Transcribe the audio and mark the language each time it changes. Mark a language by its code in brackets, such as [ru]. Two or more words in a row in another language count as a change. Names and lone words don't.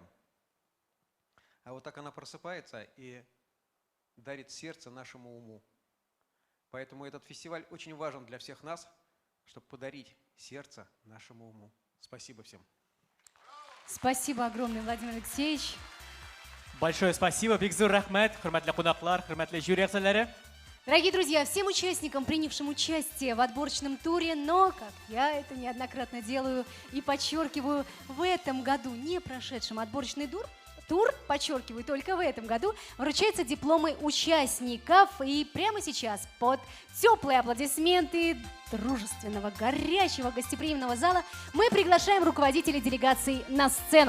[ru] А вот так она просыпается и дарит сердце нашему уму. Поэтому этот фестиваль очень важен для всех нас, чтобы подарить сердце нашему уму. Спасибо всем. Спасибо огромное, Владимир Алексеевич. Большое спасибо, [tt] бик зур рәхмәт, хөрмәтле кунаклар, хөрмәтле жюри әгъзалары. [ru] Дорогие друзья, всем участникам, принявшим участие в отборочном туре, но, как я это неоднократно делаю и подчеркиваю, в этом году, не прошедшем отборочный тур, подчеркиваю, только в этом году, вручаются дипломы участников. И прямо сейчас под теплые аплодисменты дружественного, горячего, гостеприимного зала мы приглашаем руководителей делегации на сцену.